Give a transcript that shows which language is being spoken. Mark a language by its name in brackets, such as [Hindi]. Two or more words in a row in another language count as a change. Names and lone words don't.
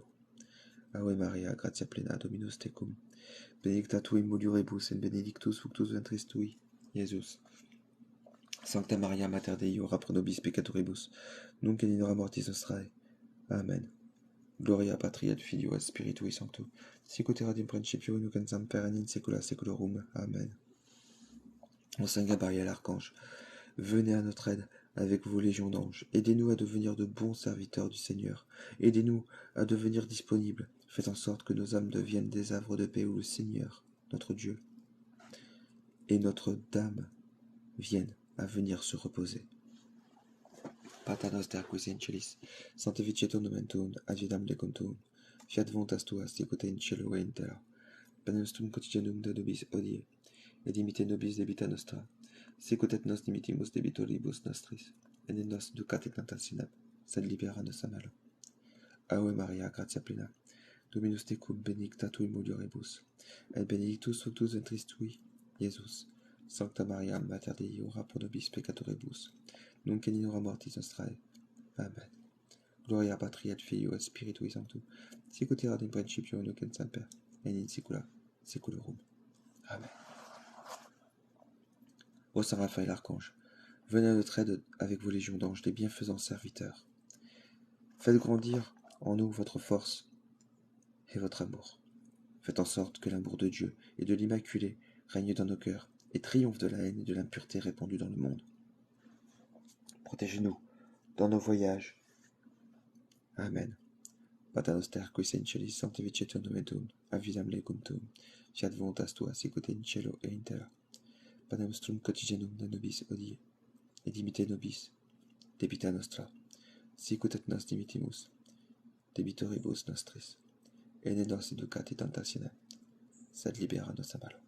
[Latin] Ave Maria, gratia plena, Dominus tecum, benedicta tu in mulieribus, et benedictus fructus ventris tui, Iesus. Sancta Maria, Mater Dei, ora pro nobis peccatoribus, nunc et in hora mortis nostrae. Amen. Gloria Patri et Filio et Spiritui Sancto, sicut erat in principio nunc et semper et in saecula saeculorum. Amen. [French] Ô Saint Gabriel, archange, venez à notre aide avec vos légions d'anges. Aidez-nous à devenir de bons serviteurs du Seigneur. Aidez-nous à devenir disponibles. Faites en sorte que nos âmes deviennent des havres de paix où le Seigneur, notre Dieu, et notre Dame viennent à venir se reposer. [Latin] Pater noster qui sei in celis, sanctificetur nomen tuum, advitam decum tuum, fiat voluntas tua sicut in cielo et in terra. Panem nostrum quotidianum da nobis hodie, et dimitte nobis debita nostra, sicut et nos dimittimus debitoribus nostris, et ne nos inducat in tentationem, sed libera nos a malo. Ave Maria, gratia plena, Dominus tecum, benedicta tu in mulieribus, et benedictus fructus ventris tui, Iesus. Sancta Maria, Mater Dei, ora pro nobis peccatoribus, nunc et in hora mortis nostrae. Amen. Gloria Patri et Filio et Spiritui Sancto, sicut erat in principio nunc et semper, et in saecula saeculorum. Amen. [French] Ô Saint Raphaël Archange, venez à notre aide avec vos légions d'anges, des bienfaisants serviteurs. Faites grandir en nous votre force et votre amour. Faites en sorte que l'amour de Dieu et de l'Immaculée règne dans nos cœurs et triomphe de la haine et de l'impureté répandue dans le monde. Protégez-nous dans nos voyages. Amen. [Latin] Pater noster qui sei in celis sanctificetur nomen tuum, advidam legum tuum, fiat voluntas tua sicut in cielo et in terra. Panem nostrum quotidianum da nobis hodie, et dimitte nobis debita nostra, sicut et nos dimittimus debitoribus nostris, et ne nos inducat in tentationem, sed libera nos a malo.